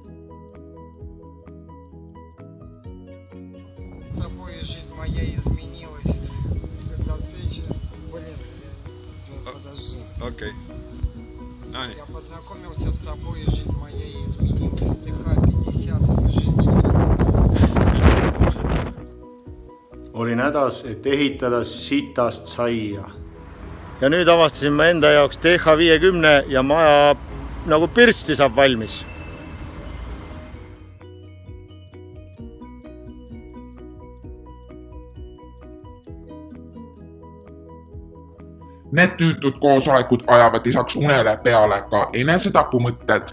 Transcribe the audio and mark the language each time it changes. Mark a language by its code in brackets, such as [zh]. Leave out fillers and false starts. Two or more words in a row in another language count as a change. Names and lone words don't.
[ru] Тобой жизнь моя изменилась. [et] Okei. Nonii. [ru] Я познакомился с тобой, и жизнь моя изменилась. Стиха 50 жизни. [et] Olin hädas, et ehitada sitast saia. Ja nüüd avastasin ma enda jaoks TH50 ja maja nagu pirsti saab valmis. Need tüütud koosolekud ajavad lisaks unele peale ka enesetapumõtted.